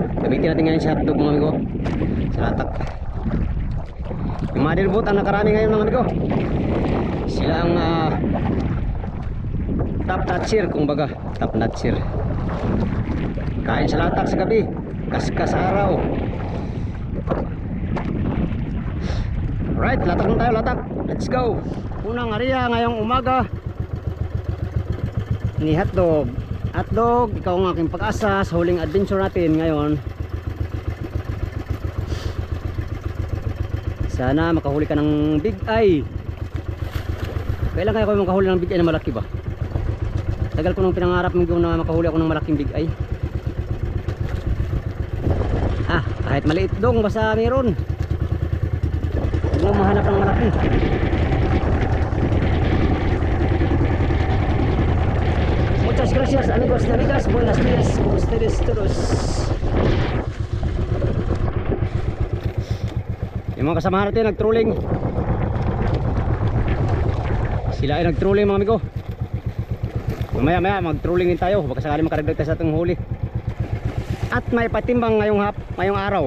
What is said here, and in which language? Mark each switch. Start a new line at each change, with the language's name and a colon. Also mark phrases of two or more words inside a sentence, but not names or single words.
Filipino: Gamitin natin ngayon si hotdog mga amigo sa latak. Yung motherboat ang nakarami ngayon mga amigo. Sila ang
English: top notcher,
Filipino: kung baga
English: top notcher.
Filipino: Kain sa latak sa gabi, kaskas sa araw. Right, latak na tayo, latak. Let's go. Unang area ngayong umaga ni hotdog. Hotdog, ikaw ang aking pag-asa sa huling adventure natin ngayon. Sana makahuli ka ng
English: big eye.
Filipino: Kailan kaya ko makahuli ng
English: big eye
Filipino: na malaki ba? Tagal ko nung pinangarap mong na makahuli ako ng malaking
English: big eye.
Filipino: Kahit maliit dong, basta meron. Huwag mo mahanap ng malaki.
Spanish: Muchas gracias amigos y amigas. Buenas días con ustedes todos.
Filipino: Yung mga kasamahan natin nag-trolling. Sila ay nag-trolling mga amigo. Mamaya mag-trolling din tayo, baka sakali makaragdag tayo sa ating huli. At may patimbang ngayong araw.